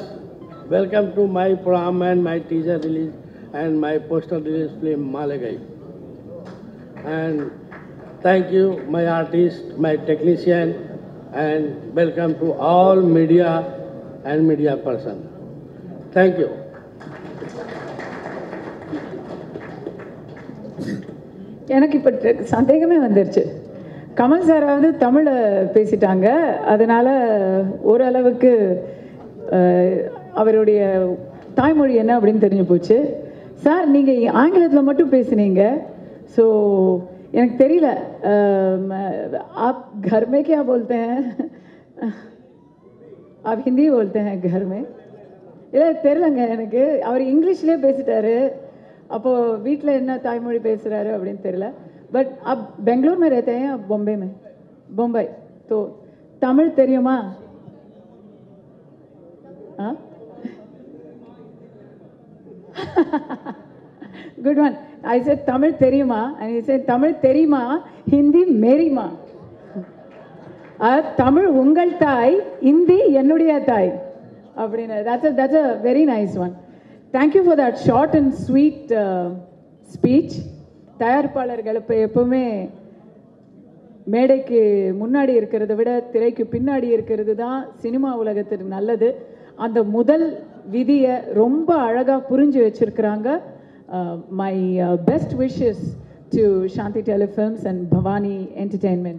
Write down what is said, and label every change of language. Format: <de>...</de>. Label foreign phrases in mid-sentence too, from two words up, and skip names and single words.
<en>Welcome to my prom and my teaser release and my poster release film Malagai. And thank you my artist, my technician, and welcome to all media and media person. Thank you.</en> <ta>எனக்கு இப்போ சந்தேகமே வந்துருச்சு. கமல் சாராவது தமிழை பேசிட்டாங்க, அதனால் ஓரளவுக்கு அவருடைய தாய்மொழி என்ன அப்படின்னு தெரிஞ்சு போச்சு. சார் நீங்கள் ஆங்கிலத்தில் மட்டும் பேசுனீங்க. ஸோ எனக்கு தெரியல,</ta> <hi>आप घर में क्या बोलते हैं? आप हिंदी बोलते हैं घर में?</hi> <ta>இல்லை தெரிலங்க எனக்கு. அவர் இங்கிலீஷ்லேயே பேசிட்டாரு. அப்போது வீட்டில் என்ன தாய்மொழி பேசுகிறாரு அப்படின்னு தெரியல.</ta> <hi>பட் अब बेंगलुरु में रहते हैं, अब बॉम्बे में, बम्बई.</hi> <ta>तो तमिल தெரியுமா?</ta> <en>Good one. I said Tamil தெரியுமா and he said Tamil தெரியுமா,</en> <hi>Hindi मेरी माँ.</hi> <ta>தமிழ் உங்கள் தாய், இந்தி என்னுடைய தாய் அப்படின்னு.</ta> <en>That's a very nice one. Thank you for that short and sweet speech.</en> <ta>தயாரிப்பாளர்கள் இப்போ எப்பவுமே மேடைக்கு முன்னாடி இருக்கிறத விட திரைக்கு பின்னாடி இருக்கிறது தான் சினிமா உலகத்துக்கு நல்லது. அந்த முதல் விதியை ரொம்ப அழகாக புரிஞ்சு வச்சிருக்கிறாங்க.</ta> <en>My best wishes to Shanthi Telefilms and Bhavani Entertainment.</en>